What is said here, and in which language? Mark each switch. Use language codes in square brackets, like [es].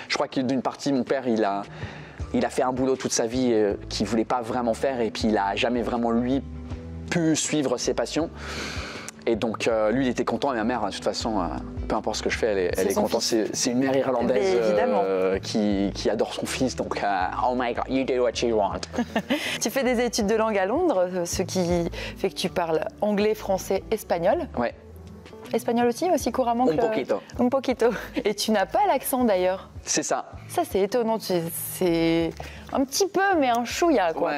[fr] Je crois que d'une partie, mon père, il a fait un boulot toute sa vie qu'il ne voulait pas vraiment faire. Et puis, il n'a jamais vraiment, lui, pu suivre ses passions. Et donc, lui, il était content. Et ma mère, de toute façon, peu importe ce que je fais, elle est contente. C'est une mère irlandaise qui adore son fils. Donc, [en] oh my God, you do what you want. [fr] Tu fais des études de langue à Londres, ce qui fait que tu parles anglais, français, espagnol. Ouais. Espagnol aussi couramment que... [es] Un poquito. [fr] Et tu n'as pas l'accent d'ailleurs. C'est ça. Ça, c'est étonnant. C'est un petit peu, mais un chouïa, quoi, ouais.